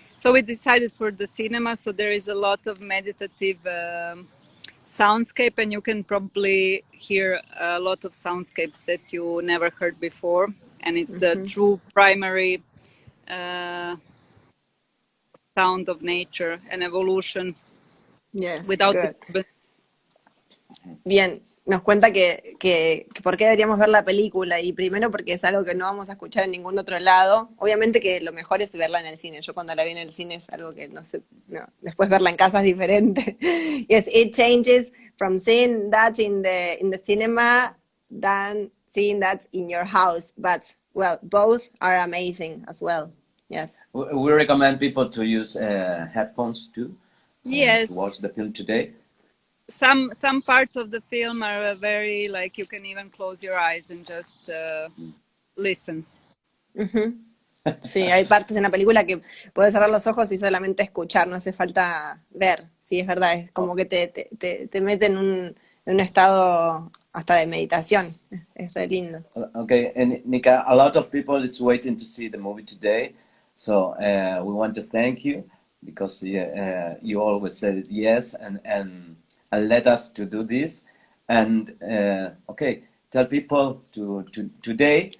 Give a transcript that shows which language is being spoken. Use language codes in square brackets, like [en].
[en] So we decided for the cinema. So there is a lot of meditative soundscape, and you can probably hear a lot of soundscapes that you never heard before. And it's the true primary sound of nature and evolution. Yes, without good. [es] Bien, nos cuenta que por qué deberíamos ver la película, y primero porque es algo que no vamos a escuchar en ningún otro lado. Obviamente que lo mejor es verla en el cine. Yo cuando la vi en el cine es algo que no sé, después verla en casa es diferente. [en] Yes, it changes from seeing that in the cinema than seeing that in your house, but well, both are amazing as well. Yes. We recommend people to use headphones too. Yes. To watch the film today. Some parts of the film are very, like, you can even close your eyes and just listen. [es] Sí, hay partes en la película que puedes cerrar los ojos y solamente escuchar, no hace falta ver. Sí, es verdad, es como que te mete en un estado hasta de meditación. Es re lindo. [en] Okay, and Nika, a lot of people is waiting to see the movie today, so we want to thank you because you always said yes and let us to do this. And okay, tell people to today